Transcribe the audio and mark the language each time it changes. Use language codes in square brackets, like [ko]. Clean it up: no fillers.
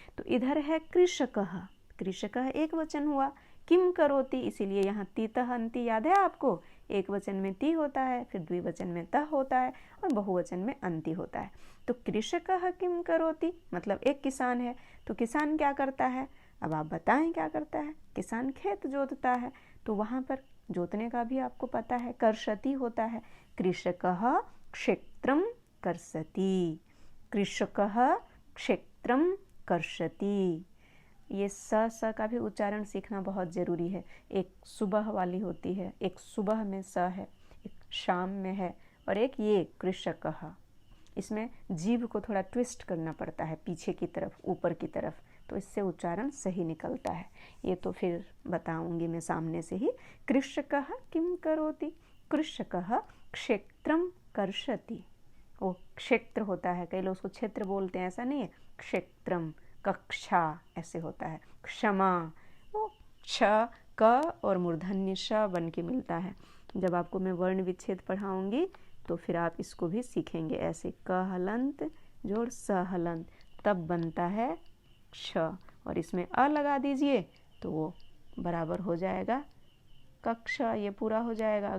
[hi] तो इधर है कृषकः, कृषकः एक वचन हुआ, किम करोति इसीलिए यहाँ तीतः अंति याद है आपको, एक वचन में ती होता है, फिर द्विवचन में तः होता है और बहुवचन में अंति होता है। तो [sa] कृषकः किम करोति [hi] मतलब एक किसान है, तो किसान क्या करता है, अब आप बताएं क्या करता है। किसान खेत जोतता है, तो वहाँ पर जोतने का भी आपको पता है, कर्षति होता है। [sa] कृषकः क्षेत्रम कर्षति, कृषकः क्षेत्रम कर्षति। [hi] ये स का भी उच्चारण सीखना बहुत ज़रूरी है। एक सुबह वाली होती है, एक सुबह में स है, एक शाम में है, और एक ये कृषकः। इसमें जीभ को थोड़ा ट्विस्ट करना पड़ता है पीछे की तरफ, ऊपर की तरफ, तो इससे उच्चारण सही निकलता है। ये तो फिर बताऊंगी मैं सामने से ही। [sa] कृषकः किम करोति, कृषकः क्षेत्रम कर्षति। [hi] वो क्षेत्र होता है, कई लोग उसको क्षेत्र बोलते हैं, ऐसा नहीं है। क्षेत्रम, कक्षा ऐसे होता है। क्षमा, वो छ क और मूर्धन्य श बन के मिलता है। जब आपको मैं वर्ण विच्छेद पढ़ाऊंगी तो फिर आप इसको भी सीखेंगे ऐसे, क हलंत जोड़ स हलंत, तब बनता है क्ष, और इसमें अ लगा दीजिए तो वो बराबर हो जाएगा कक्षा, ये पूरा हो जाएगा।